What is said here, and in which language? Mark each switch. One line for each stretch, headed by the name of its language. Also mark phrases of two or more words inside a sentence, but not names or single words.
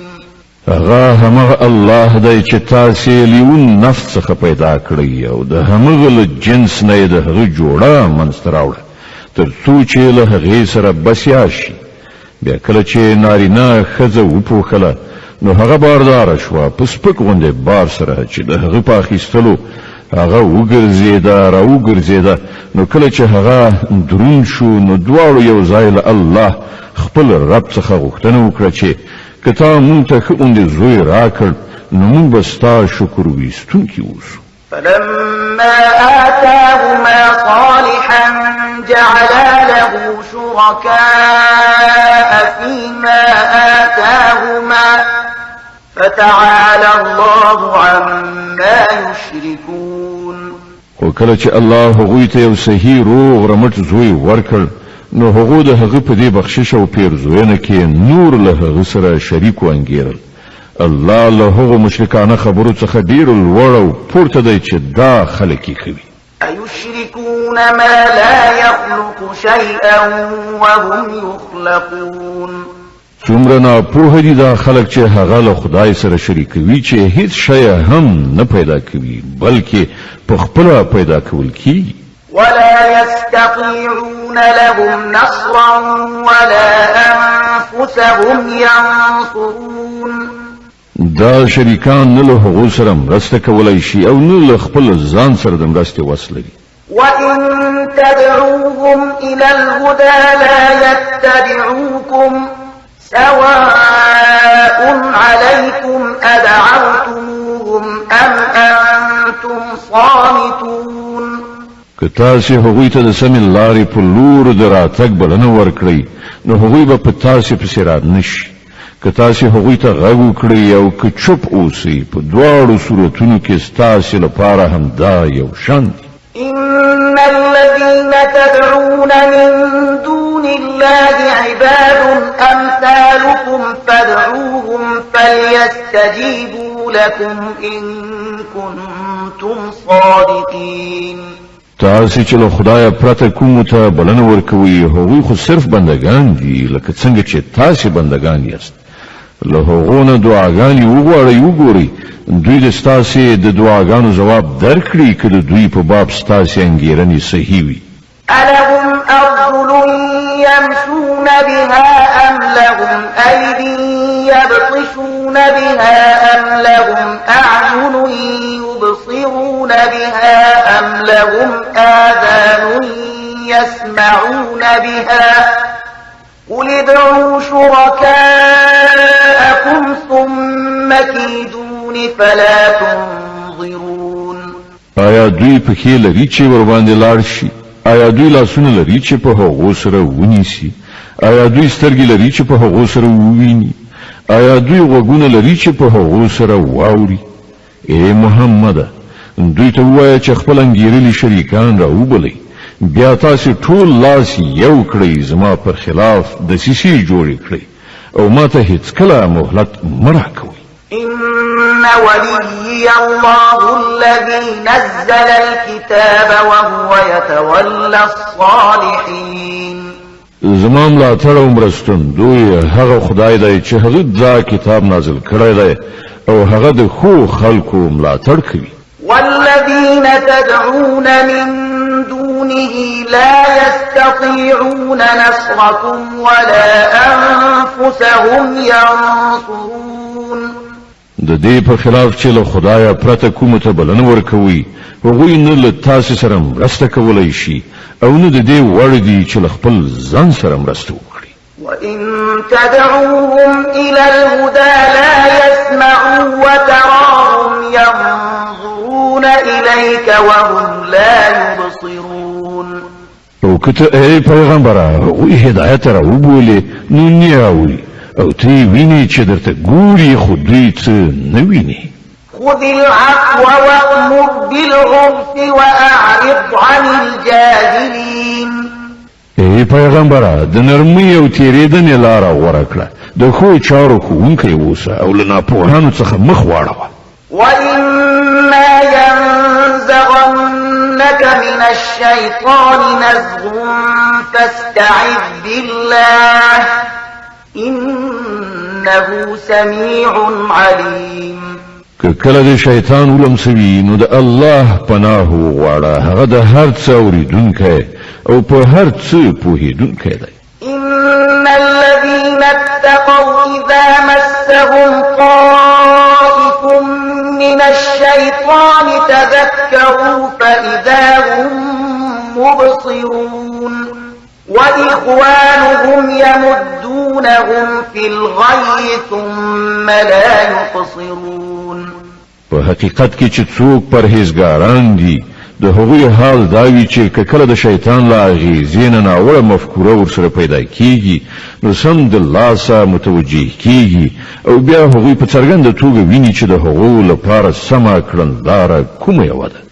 Pashto: هغه همغه الله دی چې تاسې لیون نفس څخه پیدا کړی او د همغه له جنس نه یې د هغه جوړه منځته راوړه تر څو چې له هغې سره بسیا شي. بیا کله چې نارینه ښځه وپوښله نو هغه بارداره شوه په سپک غوندې بار سره چې د هغه په اخیستلو هغه وګرځېده. نو کله چې هغه دروند شو نو دواړو یو ځای له الله خپل رب څخه غوښتنه وکړه چې که تا مونږ ته ښه غوندې زوی راکړ نو مونږ به ستا شکر ویستونکي اوسو.
Arabic: فلما آتاهما صالحا جعلا له شركاء فيما آتاهما فتعالى الله عما يشركون.
Pashto: وکله چې الله هغوی ته یو صحیح روغ رمټ زوی ورکړ نو هغو د هغه په دې بخشش او پیرزوینه کې نور له هغه سره شریک وانګیرل. الله له هغو مشرکانه خبرو څخه ډیر لوړ او پورته دی چې دا خلک یې کوي.
Arabic: أيشركون ما لا يخلق شيئا وهم يخلقون.
Pashto: څومره ناپوه دي دا خلک چې هغه له خدای سره شریکوي چې هیڅ شی هم نه پیدا کوي بلکې په خپله پیدا کول کیږي.
Arabic: ولا يستطيعون لهم نصرا ولا أنفسهم ينصرون.
Pashto: دا شریکان نه له هغو سره مرسته کولی شي او نه له خپل ځان سره د مرستې وس لري.
Arabic: وإن تدعوهم إلى الهدى لا يتبعوكم سواء عليكم أدعوتموهم أم أنتم صامتون.
Pashto: که تاسې هغوی ته د سمې لارې په لور د راتګ بلنه ورکړئ نو هغوی به په تاسې پسې را نشي. که تاسې هغوی ته غږ وکړئ او که چوپ اوسئ په دواړو صورتونو کې ستاسې لپاره همدا یو شان دي.
Arabic: إن الذين تدعون من دون الله عباد أمثالكم فادعوهم فليستجيبوا لكم إن كنتم صادقين.
Pashto: تاسې چې له خدایه پرته کومو ته بلنه ورکوئ هغوی خو صرف بندگان دي لکه څنګه چې تاسې بندگان یاست. له هغو نه دعاګانې وغواړئ وګورئ دوی د ستاسې د دعاګانو ځواب درکړي که د دوی په باب ستاسې انګېرنې صحیح وي.
Arabic: ألهم أرجل يمشون بها أم لهم أيدي يبطشون بها أم لهم أعين يبصرون بها أم لهم آذان يسمعون بها قل ادعوا شركاءكم ثم كيدون فلا تنظرون.
Pashto: آیا دوی پښې لري چې ور باندې لاړ شي؟ آیا دوی لاسونه لري چې په هغو سره ونیسي؟ آیا دوی سترګې لري چې په هغو سره وویني؟ آیا دوی غوږونه لري چې په هغو سره واوري؟ ای محمده دوی ته ووایه چې خپل انګېرلي شریکان راوبلئ بیا تاسې ټول لاس یو کړئ زما پر خلاف دسیسې جوړې کړئ او ما ته هیڅکله مهلت مه راکوئ.
Arabic: إن وليي الله الذي نزل الكتاب وهو يتولى الصالحين.
Pashto: زما ملاتړ او مرستندوی هغه خدای دی چې هغه دا کتاب نازل کړی دی او هغه د ښو خلکو ملاتړ کوي.
Arabic: والذين تدعون من دون دونه لا يستطيعون نصركم ولا أنفسهم ينصرون.
Pashto: د دې په خلاف چې له خدایا پرته کومه ته بلنه ورکوي هغوی نه له تاسو سره مرسته کولای شي او نه د دې وړ دي چې له خپل ځان سره مرسته وکړي.
Arabic: وإن تدعوهم إلى الهدى لا يسمعوا وتراهم ينظرون إليك وهم لا يبصرون.
Pashto: او کته ای پیغمبره هغوی هدایت را وبولې نو نه اوري او تی ویني چې درته ګوري خو دوی څه نه ویني.
Arabic: خذ العفو وأمر بالعرف وأعرض عن الجاهلين.
Pashto: ای پیغمبره د نرمۍ او تیریدنې لاره غوره کړه د ښو چارو ښوونکی اوسه او له ناپوهانو څخه مخ واړوه.
Arabic: وإما ينزغنك من الشيطان نزغ فاستعذ بالله إنه سميع عليم.
Pashto: که کله د شیطان ولمسوي نو د الله پناه وغواړه هغه د هر څه اورېدونکی او په هر څه پوهېدونکی دی.
Arabic: إن الذين اتقوا إذا مسهم طائف من الشيطان تذكروا فإذا هم مبصرون وإخوانهم يمدونهم في الغي ثم لا يقصرون.
Pashto: په حقیقت کې چې څوک پرهیزګاران دي د هغوی حال دا وي چې کله د شیطان له اغېزې نه ناوړه مفکوره ورسره پیدا کیږي نو سم د لاسه متوجه کیږي او بیا هغوی په څرګنده توګه ویني چې د هغو لپاره سمه کړنلاره کومه یوه ده.